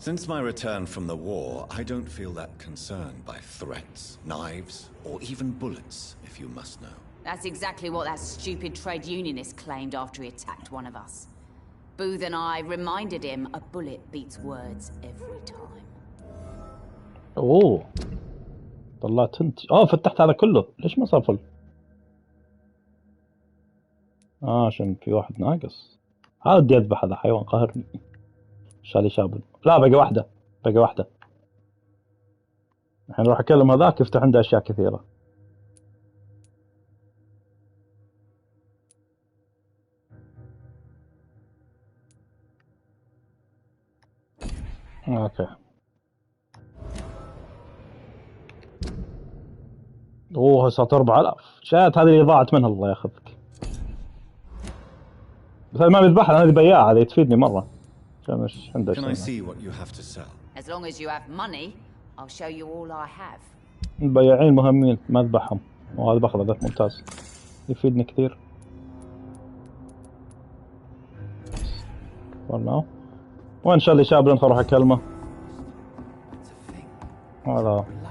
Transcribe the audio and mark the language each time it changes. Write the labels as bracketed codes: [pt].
[en] Since my return from the war, I don't feel that concerned by threats, knives, or even bullets, if you must know. That's exactly what that stupid trade unionist claimed after he attacked one of us. Booth and I reminded him a bullet beats words every time. [ar] اوه طلعت انت. فتحت هذا كله. ليش ما صفل؟ عشان في واحد ناقص. هذا بدي اذبح، هذا حيوان قهرني. شالي شاب. لا باقي واحدة. باقي واحدة. الحين راح اكلم هذاك يفتح عنده اشياء كثيرة. اوكي. اوه صارت 4000. شات هذه اللي ضاعت منها، الله ياخذك. بس ما بيذبحها، هذه بياعة، هذه تفيدني مرة. عشان مش عنده [en] Can I [ar] شيء. [en] see what you have to sell? As long as you have money, I'll show you all I have. [ar] البياعين مهمين، ما اذبحهم. وهذا باخذه، ذاك ممتاز. يفيدني كثير. والله. وين شالي شاب لين اروح اكلمه؟ هذا.